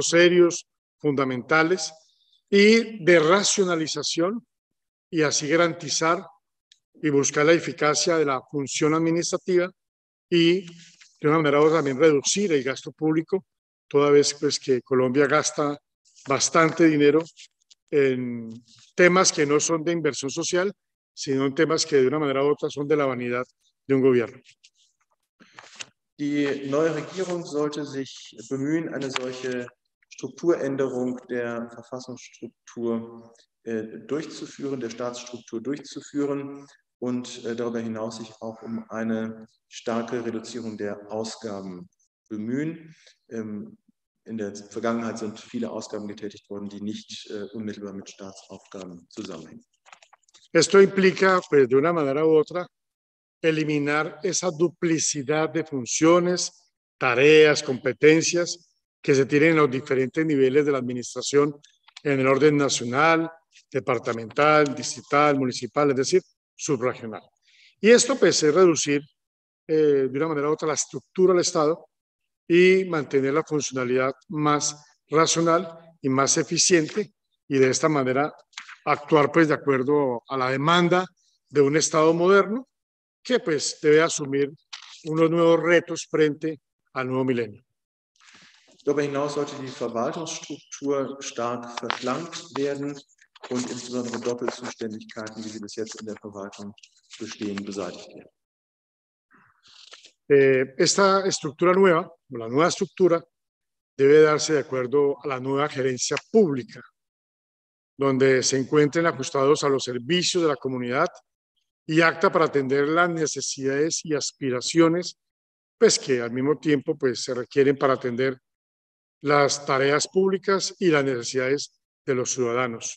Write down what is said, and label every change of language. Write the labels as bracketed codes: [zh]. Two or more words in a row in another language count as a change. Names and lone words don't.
[es] serios, fundamentales y de racionalización y así garantizar y buscar la eficacia de la función administrativa y de una manera u otra también reducir el gasto público, toda vez pues, que Colombia gasta bastante dinero en temas que no son de inversión social, sino en temas que de una manera u otra son de la vanidad de un gobierno. [de] Die neue Regierung sollte sich bemühen, eine solche Strukturänderung der Verfassungsstruktur durchzuführen, der Staatsstruktur durchzuführen und darüber hinaus sich auch um eine starke Reduzierung der Ausgaben bemühen. In der Vergangenheit sind viele Ausgaben getätigt worden, die nicht unmittelbar mit Staatsaufgaben zusammenhängen. [es] Esto implica, pues, de una manera u otra, eliminar esa duplicidad de funciones, tareas, competencias que se tienen en los diferentes niveles de la administración en el orden nacional, departamental, distrital, municipal, es decir, subregional. Y esto pues es reducir de una manera u otra la estructura del Estado y mantener la funcionalidad más racional y más eficiente y de esta manera actuar pues de acuerdo a la demanda de un Estado moderno que pues debe asumir unos nuevos retos frente al nuevo milenio. [de] Darüber hinaus sollte die Verwaltungsstruktur stark verschlankt werden und insbesondere Doppelzuständigkeiten, wie sie bis jetzt in der Verwaltung bestehen, beseitigt werden. [es] Esta estructura nueva, o la nueva estructura, debe darse de acuerdo a la nueva gerencia pública, donde se encuentren ajustados a los servicios de la comunidad y apta para atender las necesidades y aspiraciones, pues que al mismo tiempo pues, se requieren para atender las tareas públicas y las necesidades de los ciudadanos.